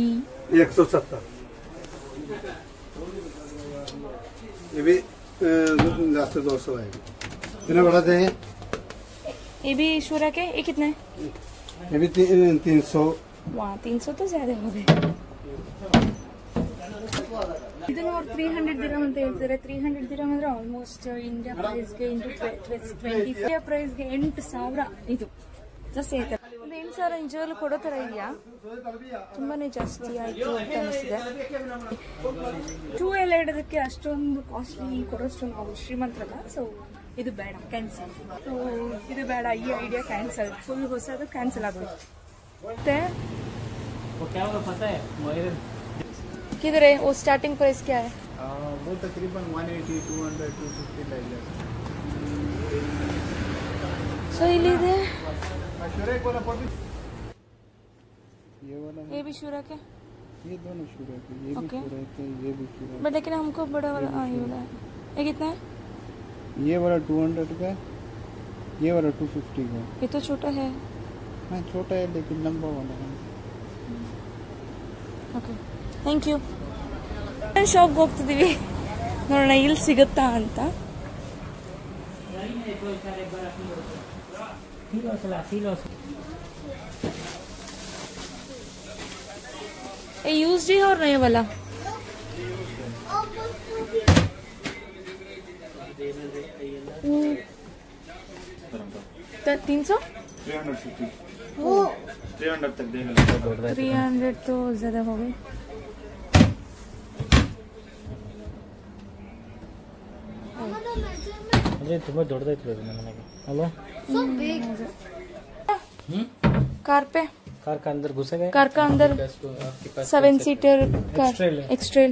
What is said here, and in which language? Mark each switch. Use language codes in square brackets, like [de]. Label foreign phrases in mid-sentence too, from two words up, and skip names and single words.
[hi] 170. ये भी लास्ट 200 आएगा. इतना बढ़ाते हैं. ये भी शूरा के ये कितने? ये भी 300। वाह 300 तो ज्यादा हो गए. [kn] ಇದನ್ನು ಅವ್ರು 300 ದಿರಮ್ ಅಂತ ಹೇಳ್ತಾರೆ. 300 ದಿರಮ್ ಅಂದ್ರೆ ಆಲ್ಮೋಸ್ಟ್ ಇಂಡಿಯಾ ಪ್ರೈಸ್ಗೆ ಇಂಟು 20 ಇಂಡಿಯಾ ಪ್ರೈಸ್ಗೆ 8,000 ಇದು ಜಾಸ್ತಿ ಆಯ್ತಾರೆ. ಒಂದು 8,000 ನಿಜವಾಗ್ಲೂ ಕೊಡೋ ತರ ಇದೆಯಾ? ತುಂಬಾನೇ ಜಾಸ್ತಿ ಆಯ್ತು ಅಂತ ಅನಿಸಿದೆ. 2 ಎಲ್ಲ ಇಡೋದಕ್ಕೆ ಅಷ್ಟೊಂದು ಕಾಸ್ಟ್ಲಿ ಕೊಡೋಷ್ಟು ನಾವು ಶ್ರೀಮಂತರಲ್ಲ. ಸೊ ಇದು ಬೇಡ, ಕ್ಯಾನ್ಸಲ್. ಸೊ ಇದು ಬೇಡ, ಈ ಐಡಿಯಾ ಕ್ಯಾನ್ಸಲ್. ಫುಲ್ ಹೊಸದು ಕ್ಯಾನ್ಸಲ್ ಆಗೋದು. [hi] ಮತ್ತೆ किधर है वो [en] starting price [hi] क्या है? वो तकरीबन 180, 200, 250 लग जाता है. सो ये ले ये वाला ये भी शूरा के? ये दोनों शुरू है, ये भी [en] Okay. [hi] शुरू है, ये भी शुरू है. बट लेकिन हमको बड़ा वाला ये वाला है. ये कितना है? ये वाला 200 का है, ये वाला 250 का है. ये तो छोटा है. हाँ छोटा है लेकिन लंबा वाला है. [en] okay thank you. [kn] ಶಾಪ್ಗೆ ಹೋಗ್ತಿದ್ದೀವಿ, ನೋಡೋಣ ಇಲ್ಲಿ ಸಿಗುತ್ತಾ ಅಂತ. [hi] यूज्ड ही और नया वाला 300 350 300 तक देगा. 300 तो ज्यादा हो गई. [kn] ಅದೇ ತುಂಬಾ ದೊಡ್ಡದಾಯ್ತು ನಮಗೆ ಅಲ್ವಾ? [hi] कार पे कार का अंदर घुसेगा. कार का अंदर 7 [en] seater car [hi] एक्स्ट्रेल